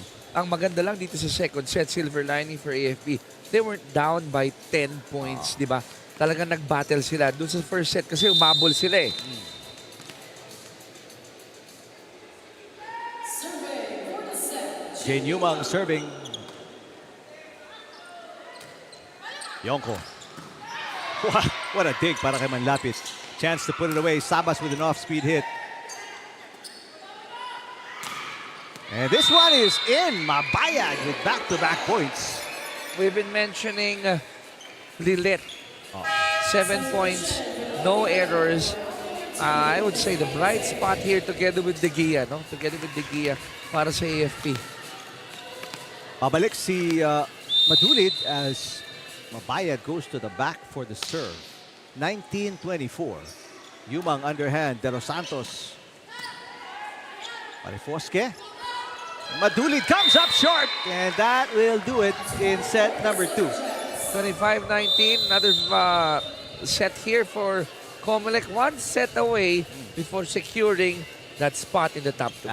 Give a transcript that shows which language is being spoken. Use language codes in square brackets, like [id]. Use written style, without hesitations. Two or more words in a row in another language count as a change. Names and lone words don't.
[tl] Ang maganda lang dito sa [en] second set, silver lining for AFP, they weren't down by 10 points, [tl] di ba? Talagang nag-battle sila. Doon sa [en] first set [tl] kasi umabol sila eh. [en] Jane Yumang serving. Yonko. What a dig [tl] para kay [en] Manlapit. Chance to put it away. Sabas with an off-speed hit. And this one is in. Mabayag with back-to-back points. We've been mentioning Lilet. 7 points, no errors. I would say the bright spot here together with De Gea, no? Together with De Gea [tl] para sa [en] AFP. [tl] Pabalik si [en] Madulid as Mabayag goes to the back for the serve. 19-24. Yumang underhand, De Los Santos. Parifosque. Madulid comes up short, and that will do it in set number 2. 25-19, another set here for COMELEC. 1 set away before securing that spot in the top 2.